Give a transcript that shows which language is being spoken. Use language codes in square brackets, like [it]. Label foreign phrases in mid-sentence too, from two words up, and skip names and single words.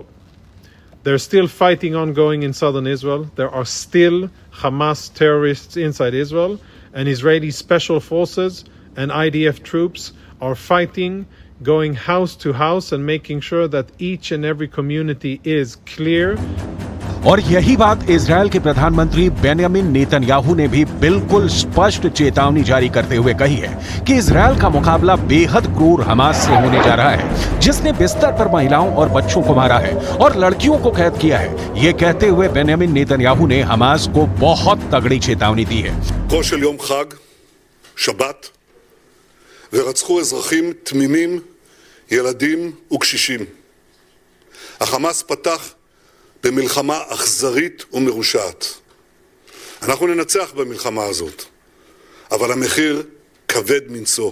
[en] There's still fighting ongoing in southern Israel. There are still Hamas terrorists inside Israel, and Israeli special forces and IDF troops are fighting, going house to house and making sure that each and every community is clear. [hi] और यही बात इजरायल के प्रधानमंत्री बेन्यामिन नेतन्याहू ने भी बिल्कुल स्पष्ट चेतावनी जारी करते हुए कही है कि इजरायल का मुकाबला बेहद क्रूर हमास से होने जा रहा है, जिसने बिस्तर पर महिलाओं और बच्चों को मारा है और लड़कियों को कैद किया है। ये कहते हुए बेन्यामिन नेतन्याहू ने हमास को बहुत तगड़ी चेतावनी दी है। [he] כה של יום חג, שבת, ורצחו אזרחים תמימים, ילדים וקשישים. החמאס פתח במלחמה אכזרית ומרושעת. אנחנו ננצח במלחמה הזאת, אבל המחיר כבד מנשוא.